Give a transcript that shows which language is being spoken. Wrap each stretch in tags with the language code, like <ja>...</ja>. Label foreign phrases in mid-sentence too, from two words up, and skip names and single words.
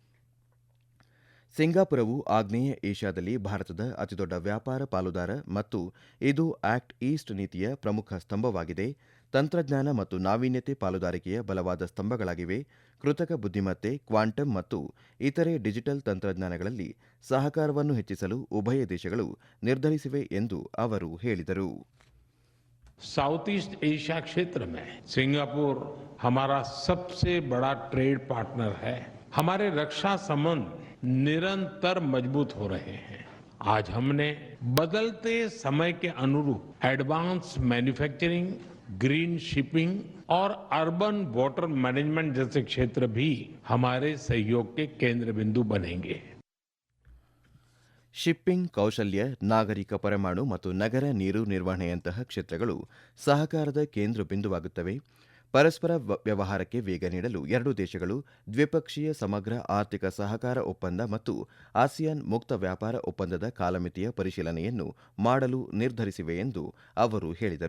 <kn>ಸಿಂಗಾಪುರವು ಆಗ್ನೇಯ ಏಷ್ಯಾದಲ್ಲಿ ಭಾರತದ ಅತಿದೊಡ್ಡ ವ್ಯಾಪಾರ ಪಾಲುದಾರ ಮತ್ತು ಇದು ಆಕ್ಟ್ ಈಸ್ಟ್ ನೀತಿಯ ಪ್ರಮುಖ ಸ್ತಂಭವಾಗಿದೆ. ತಂತ್ರಜ್ಞಾನ ಮತ್ತು ನಾವೀನ್ಯತೆ ಪಾಲುದಾರಿಕೆಯ ಬಲವಾದ ಸ್ತಂಭಗಳಾಗಿವೆ. ಕೃತಕ ಬುದ್ಧಿಮತ್ತೆ, ಕ್ವಾಂಟಮ್ ಮತ್ತು ಇತರೆ ಡಿಜಿಟಲ್ ತಂತ್ರಜ್ಞಾನಗಳಲ್ಲಿ ಸಹಕಾರವನ್ನು ಹೆಚ್ಚಿಸಲು ಉಭಯ ದೇಶಗಳು ನಿರ್ಧರಿಸಿವೆ ಎಂದು ಅವರು ಹೇಳಿದರು.</kn> <hi>साउथ ईस्ट एशिया क्षेत्र में सिंगापुर हमारा सबसे बड़ा</hi> <en>trade partner</en> <hi>है. हमारे रक्षा संबंध निरंतर मजबूत हो रहे हैं. आज हमने बदलते समय के अनुरूप</hi> <en>advance manufacturing, green shipping</en> <hi>और</hi> <en>urban water management</en> <hi>जैसे क्षेत्र भी हमारे सहयोग के केंद्र बिंदु बनेंगे.</hi> <kn>ಶಿಪ್ಪಿಂಗ್, ಕೌಶಲ್ಯ, ನಾಗರಿಕ ಪರಮಾಣು ಮತ್ತು ನಗರ ನೀರು ನಿರ್ವಹಣೆಯಂತಹ ಕ್ಷೇತ್ರಗಳು ಸಹಕಾರದ ಕೇಂದ್ರ ಬಿಂದುವಾಗುತ್ತವೆ. ಪರಸ್ಪರ ವ್ಯವಹಾರಕ್ಕೆ ವೇಗ ನೀಡಲು ಎರಡೂ ದೇಶಗಳು ದ್ವಿಪಕ್ಷೀಯ ಸಮಗ್ರ ಆರ್ಥಿಕ ಸಹಕಾರ ಒಪ್ಪಂದ ಮತ್ತು ಆಸಿಯಾನ್ ಮುಕ್ತ ವ್ಯಾಪಾರ ಒಪ್ಪಂದದ ಕಾಲಮಿತಿಯ ಪರಿಶೀಲನೆಯನ್ನು ಮಾಡಲು ನಿರ್ಧರಿಸಿವೆ ಎಂದು ಅವರು ಹೇಳಿದರು.</kn>